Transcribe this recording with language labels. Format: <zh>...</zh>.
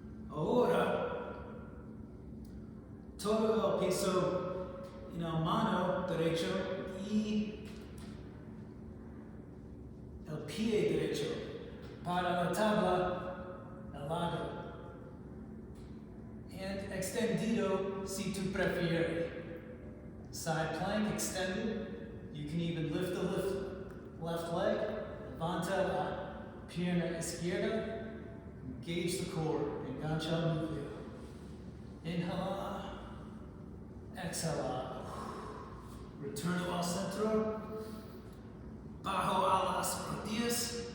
<es>Ahora, todo el peso en la mano derecho y el pie derecho para la tabla al lado. And extendido si tú prefieres.</es> <en>Side plank extended. You can even lift the left leg.</en> <es>Levanta la pierna izquierda.</es> <en>Engage the core.</en> <es>Engancha el núcleo. Inhala. Exhala. Retorno al centro. Bajo a las rodillas.</es>